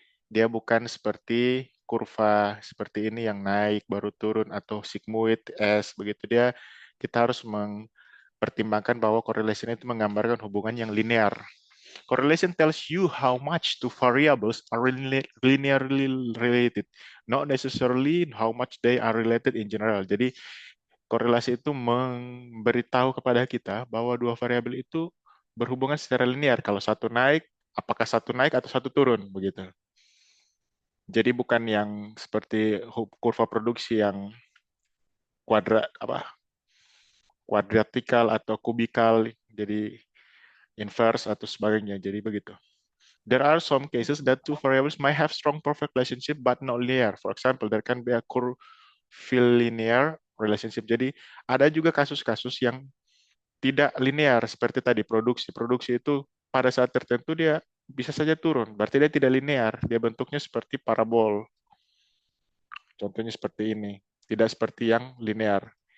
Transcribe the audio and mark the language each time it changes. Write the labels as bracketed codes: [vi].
[id] Dia bukan seperti kurva seperti ini yang naik baru turun atau sigmoid S begitu. Kita harus mempertimbangkan bahwa correlation itu menggambarkan hubungan yang linear. [en] Correlation tells you how much two variables are linearly related, not necessarily how much they are related in general. [id] Jadi korelasi itu memberitahu kepada kita bahwa dua variabel itu berhubungan secara linear. Kalau satu naik, apakah satu naik atau satu turun, begitu. Jadi bukan yang seperti kurva produksi yang kuadrat kuadratikal atau kubikal, jadi inverse atau sebagainya. Jadi begitu. [en] There are some cases that two variables might have strong perfect relationship but not linear. For example, there can be a curvilinear relationship. [id] Jadi ada juga kasus-kasus yang tidak linear seperti tadi produksi. Produksi itu pada saat tertentu dia bisa saja turun. Berarti dia tidak linear. Dia bentuknya seperti parabol. Contohnya seperti ini. Tidak seperti yang linear.